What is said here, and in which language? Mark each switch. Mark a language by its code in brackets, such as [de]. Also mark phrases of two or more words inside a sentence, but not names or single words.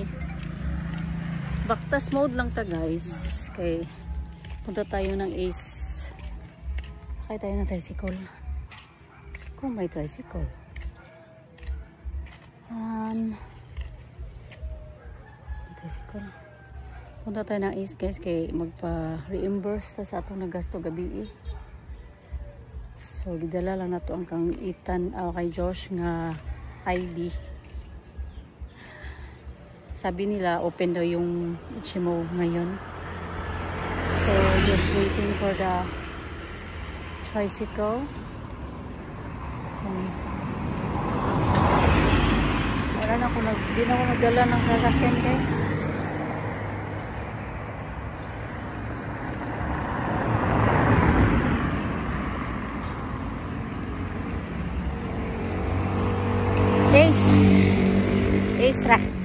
[ceb] Baktas mode lang ta guys. [tl] Kay punta tayo ng Ace. Sakay tayo ng tricycle. Kung may tricycle. May tricycle. Punta tayo ng Ace guys. [ceb] Kay magpa-reimburse ta sa atong nagasto gabi. So gidala lang na to ang kang Ethan kay Josh nga ID. [tl] Sabi nila, open daw yung HMO ngayon. [en] So, just waiting for the tricycle. [tl] So, wala na ako, di na ako nagdala ng sasakyan, guys. [ceb] Ace ra.